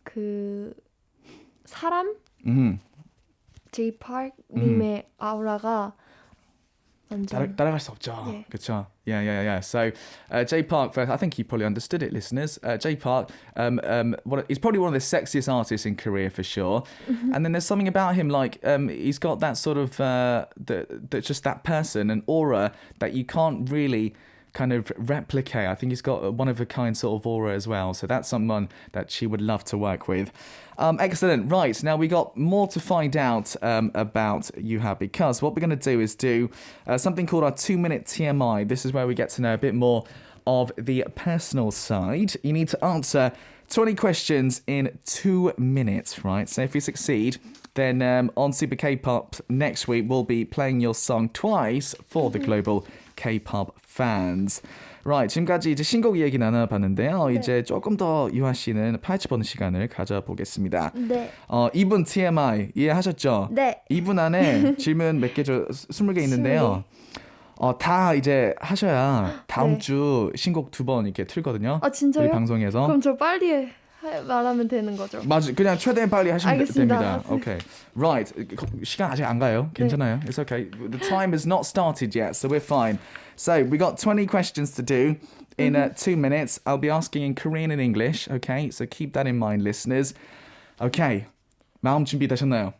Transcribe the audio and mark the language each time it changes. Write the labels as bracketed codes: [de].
[ko] 그 사람 J Park 님의 아우라가 완전 따라갈 수 없죠. [en] Yeah. [ko] 그렇죠. Yeah. [en] So J Park, I think you probably understood it, listeners. J Park, he's probably one of the sexiest artists in Korea for sure. And then there's something about him, like he's got that sort of just that person, an aura that you can't really kind of replicate. I think he's got a one-of-a-kind sort of aura as well. So that's someone that she would love to work with. Excellent. Right, now we got more to find out about YOUHA, because what we're going to do is do something called our 2-minute TMI. This is where we get to know a bit more of the personal side. You need to answer 20 questions in 2 minutes, right? So if you succeed, then on Super K-Pop next week, we'll be playing your song twice for the global K-pop fans. [ko] Right, 지금까지 이제 신곡 얘기 나눠봤는데요. 네. 이제 조금 더 유하 씨는 파헤쳐보는 시간을 가져보겠습니다. 네. 2분 TMI 이해하셨죠? 네. 2분 안에 질문 몇 개죠? 20개 있는데요. 다 이제 하셔야 다음 네. 주 신곡 2번 이렇게 틀거든요. 아 진짜요? 우리 방송에서. 그럼 저 빨리 말하면 되는 거죠? 맞아, 그냥 최대한 빨리 하시면 알겠습니다. 됩니다. [en] Okay, right. [ko] 시간 아직 안 가요. 괜찮아요. [en] It's okay. The time has not started yet, so we're fine. So we got 20 questions to do in 2 minutes. I'll be asking in Korean and English. Okay, so keep that in mind, listeners. [ko] Okay, 마음 준비되셨나요?